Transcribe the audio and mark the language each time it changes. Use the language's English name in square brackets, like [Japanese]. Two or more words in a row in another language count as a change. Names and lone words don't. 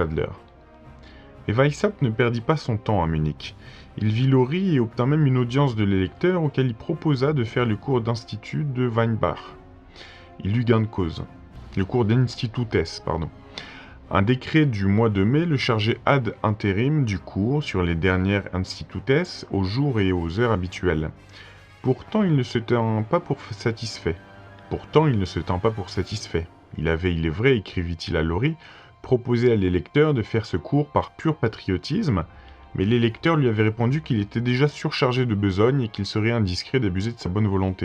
[French] » Et Weishaupt ne perdit pas son temps à Munich. Il vit Laurie et obtint même une audience de l'électeur auquel il proposa de faire le cours d'institut de Weinbach. Il eut gain de cause. Le cours d'institutes, pardon. Un décret du mois de mai le chargeait [Latin] ad interim [French] du cours sur les dernières institutes aux jours et aux heures habituelles. Pourtant, il ne se tint pas pour satisfait. Il avait, il est vrai, écrivit-il à Laurie, proposé à l'électeur de faire ce cours par pur patriotisme, mais l'électeur lui avait répondu qu'il était déjà surchargé de besogne et qu'il serait indiscret d'abuser de sa bonne volonté.